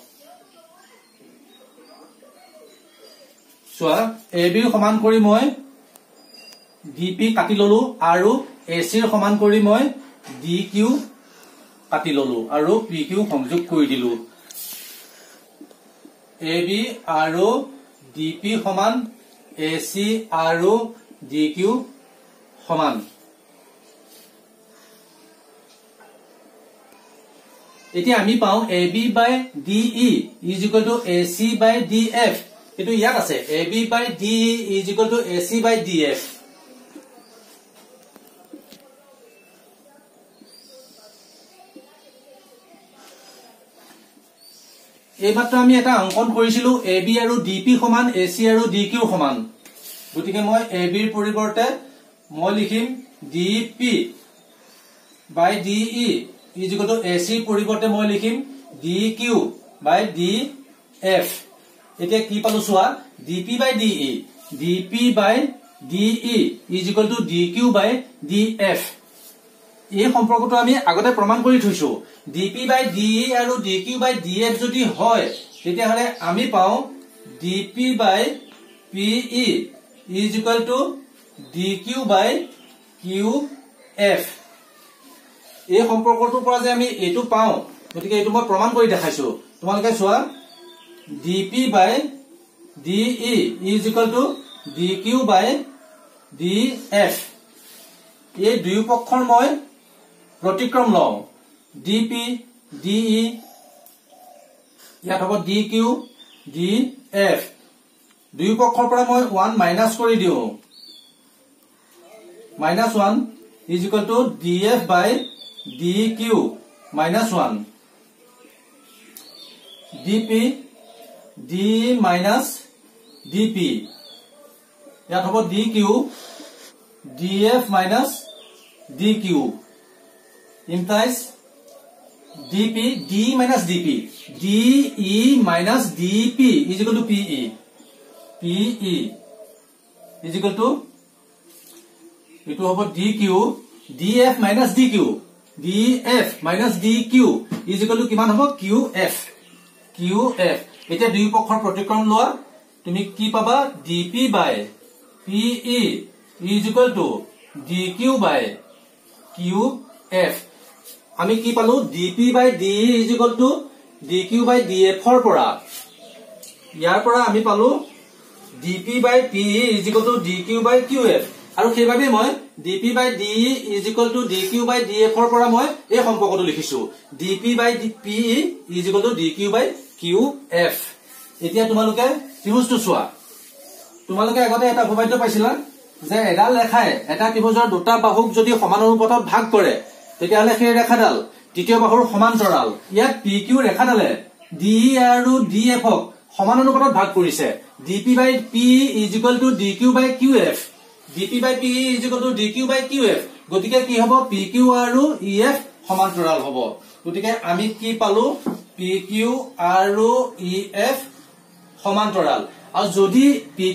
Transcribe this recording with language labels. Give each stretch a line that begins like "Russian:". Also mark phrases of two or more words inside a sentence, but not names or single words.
Assamese: চোৱা, AB সমান কৰি মই DP কাটি ললো আৰু AC সমান কৰি মই DQ কাটি ললো আৰু PQ সংযোগ কৰি দিলো। AB আৰু DP সমান AC আৰু DQ সমান এতিয়া আমি পাও
English: AB by DE is equal to AC by DF
Assamese: এটো ইয়াত আছে
English: AB by DE is equal to AC by DF
Assamese: এই মাত্ৰ আমি এটা অঙ্কন কৰিছিলো AB আৰু DP সমান AC আৰু DQ সমান গতিকে মই AB ৰ পৰিৱৰ্তে মই লিখিম
English: DP by DE is equal to AC
Assamese: পৰিৱৰ্তে মই লিখিম
English: DQ by DF
Assamese: এতিয়া কি পালো সোৱা
English: DP by DE DP by DE is equal to DQ by DF
Assamese: এই সম্পৰ্কটো আমি আগতে প্ৰমাণ কৰি থৈছো
English: DP by DE আৰু DQ by DF
Assamese: যদি হয় তেতিয়া হলে আমি পাও
English: DP by PE is equal to DQ by
Assamese: QF এই সম্পৰ্কটোৰ পৰা যে আমি এটো পাও গতিকে এটো মই প্ৰমাণ কৰি দেখাইছো তোমালোকে চোৱা
English: DP by DE is equal to DQ by DF
Assamese: এই দুই পক্ষৰ মই প্ৰতিক্ৰম লওঁ DP DE ইয়াত হ'ব DQ DF দুই পক্ষৰ পৰা মই 1 মাইনাস কৰি দিও
English: -1 is equal to DF by DQ -1 DP D minus DP
Assamese: ইয়াত হ'ব
English: DQ DF minus DQ implies DP D minus DP DE minus DP is equal to PE PE is equal to
Assamese: এইটো হ'ব
English: DQ DF minus DQ DF minus DQ is equal to
Assamese: কিমান হ'ব
English: QF QF eta
Assamese: দুই পক্ষৰ প্ৰতিক্ৰম লোৱা তুমি কি পাবা
English: DP by PE is equal to DQ by QF
Assamese: আমি কি পালো
English: DP by DE is equal to DQ by DF
Assamese: ৰ পৰা ইয়াৰ পৰা আমি পালো
English: DP by PE is equal to DQ by QF
Assamese: আৰু সেইভাবে মই
English: DP by DE is equal to DQ by DF
Assamese: ৰ পৰা মই এই সম্পৰ্কটো লিখিছো
English: DP by PE is equal to DQ by QF
Assamese: এতিয়া তোমালোকে ত্ৰিভুজটো চোৱা তোমালোকে আগতে এটা উপপাদ্য পাইছিলা যে এডাল ৰেখাই এটা ত্ৰিভুজৰ দুটা বাহুক যদি সমান অনুপাতত ভাগ কৰে তেতিয়া হলে সেই ৰেখাডাল তৃতীয় বাহুৰ সমান্তৰাল ইয়াত PQ ৰেখাডালে DE আৰু DF ক সমান অনুপাতত ভাগ কৰিছে
English: DP by PE is equal to DQ by QF DP by PE is equal to DQ by QF
Assamese: গতিকে কি হ'ব
English: PQ আৰু EF
Assamese: সমান্তৰাল হ'ব গতিকে আমি কি পালো
English: PQ আৰু EF
Assamese: সমান্তৰাল আৰু যদি
English: PQ